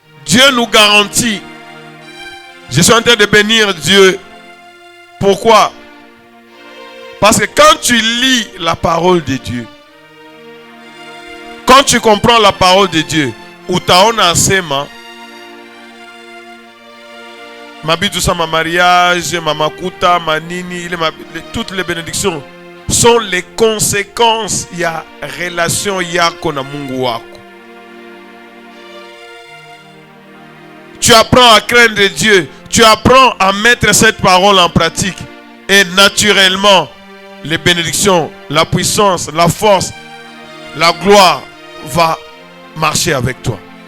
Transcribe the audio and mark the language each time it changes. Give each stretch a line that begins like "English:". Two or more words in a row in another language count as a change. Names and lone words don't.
French: Dieu nous garantit. Je suis en train de bénir Dieu. Pourquoi? Parce que quand tu lis la parole de Dieu, quand tu comprends la parole de Dieu,
Swahili: utaona sema mabitu sama mariage, mamakuta, manini,
French: toutes les bénédictions sont les conséquences
Swahili: ya relation yako na Mungu wako.
French: Tu apprends à craindre Dieu, tu apprends à mettre cette parole en pratique et naturellement les bénédictions, la puissance, la force, la gloire va marcher avec toi.